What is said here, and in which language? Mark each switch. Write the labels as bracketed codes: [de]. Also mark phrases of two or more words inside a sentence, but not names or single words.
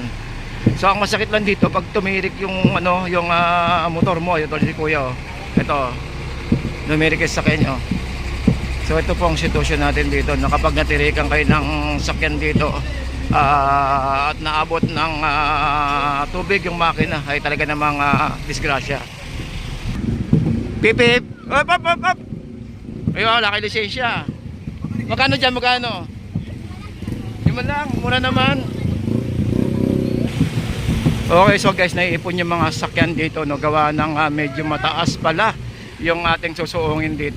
[tl] So ang masakit lang dito pag tumirik yung yung motor mo, ito si Kuya, oh. Ito. Tumirik yung sakyan niyo. So ito po ang sitwasyon natin dito na kapag natirikan kayo ng sakyan dito at naabot ng tubig yung makina ay talaga namang disgrasya. Pip pip! Op op op op! Ayun, laki lisensya. Magkano dyan, magkano? Lima lang, mura naman. Okay, so guys, naiipon yung mga sakyan dito, no, gawa ng medyo mataas pala yung ating susuungin dito.